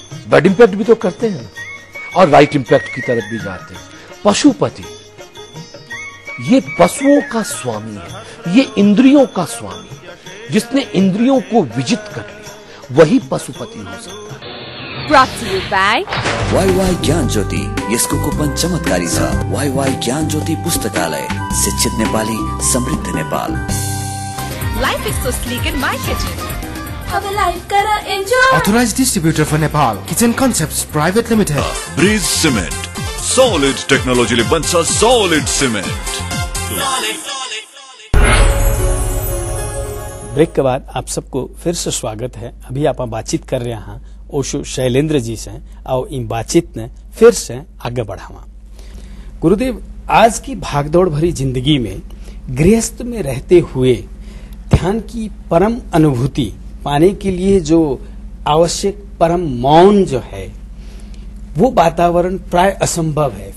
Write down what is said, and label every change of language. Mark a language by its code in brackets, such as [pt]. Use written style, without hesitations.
[hi] Bad impact भी तो करते हैं ना, और राइट इंपैक्ट की तरफ भी जाते हैं। पशुपति ये पशुओं का स्वामी है, ये इंद्रियों का स्वामी है। जिसने इंद्रियों को विजित कर लिया वही पशुपति हो सकता है। [en] Brought to you by [ne] Y ज्ञान ज्योति, यसको कुपन चमत्कारी छ। वाई ज्ञान ज्योति पुस्तकालय, शिक्षित नेपाली, समृद्ध Nepal. [en] Life is so sleek in my kitchen. [ne] अब लाइफ करा enjoy. [en] Authorized distributor for Nepal, Kitchen Concepts Private Limited. [ne] Bridge cement, solid टेक्नोलोजीले बन्छ सॉलिड सिमेन्ट। [hi] ब्रेक के बाद आप सबको फिर से स्वागत है। अभी आप बातचीत कर रहे हैं ओशो शैलेंद्र जी से, और इन बातचीत ने फिर से आगे बढ़ावा। गुरुदेव, आज की भागदौड़ भरी जिंदगी में गृहस्थ में रहते हुए ध्यान की परम अनुभूति पाने के लिए जो आवश्यक परम मौन जो है, वो वातावरण प्राय असंभव है।